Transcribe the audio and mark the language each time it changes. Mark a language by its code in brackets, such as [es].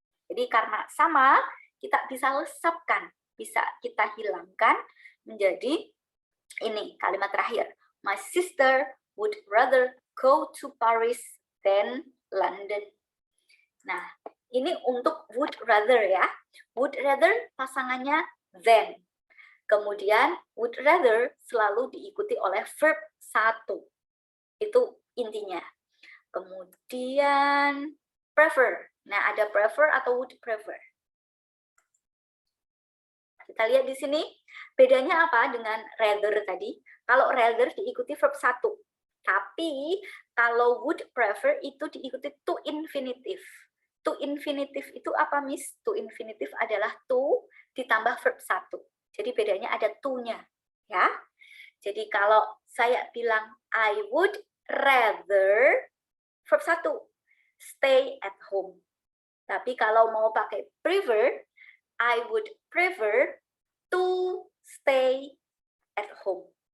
[id] Jadi karena sama, kita bisa lesapkan, bisa kita hilangkan menjadi ini kalimat terakhir. [en] My sister would rather go to Paris than London. [id] Nah, ini untuk would rather ya. Would rather pasangannya than. Kemudian would rather selalu diikuti oleh verb 1. Itu intinya. Kemudian prefer. Nah, ada prefer atau would prefer. Kita lihat di sini, bedanya apa dengan rather tadi? Kalau rather diikuti verb 1. Tapi kalau would prefer itu diikuti to infinitive. To infinitive itu apa, Miss? To infinitive adalah to ditambah verb 1. Jadi bedanya ada to-nya, ya. Jadi kalau saya bilang [en] I would rather verb 1, stay at home. [id] Tapi kalau mau pakai [en] prefer, I would prefer to stay at home.